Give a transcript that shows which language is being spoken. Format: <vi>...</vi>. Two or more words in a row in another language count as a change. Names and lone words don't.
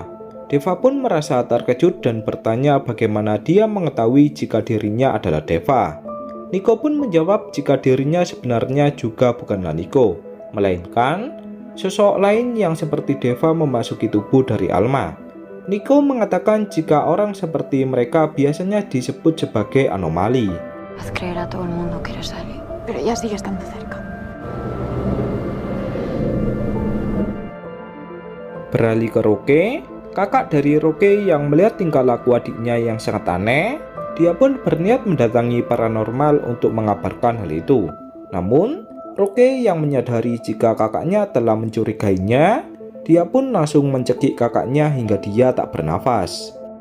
<id>Deva pun merasa terkejut dan bertanya bagaimana dia mengetahui jika dirinya adalah Deva. Nico pun menjawab jika dirinya sebenarnya juga bukanlah Nico, melainkan sosok lain yang seperti Deva memasuki tubuh dari Alma. Nico mengatakan jika orang seperti mereka biasanya disebut sebagai anomali.</id> <es>Haz creer a todo el mundo que eres Ali. Pero ella sigue estando cerca.</es> <id>Beralih ke Roke, kakak dari Roke yang melihat tingkah laku adiknya yang sangat aneh, dia pun berniat mendatangi paranormal untuk mengabarkan hal itu. Namun, Roke yang menyadari jika kakaknya telah mencurigainya, dia pun langsung mencekik kakaknya hingga dia tak bernafas.</id>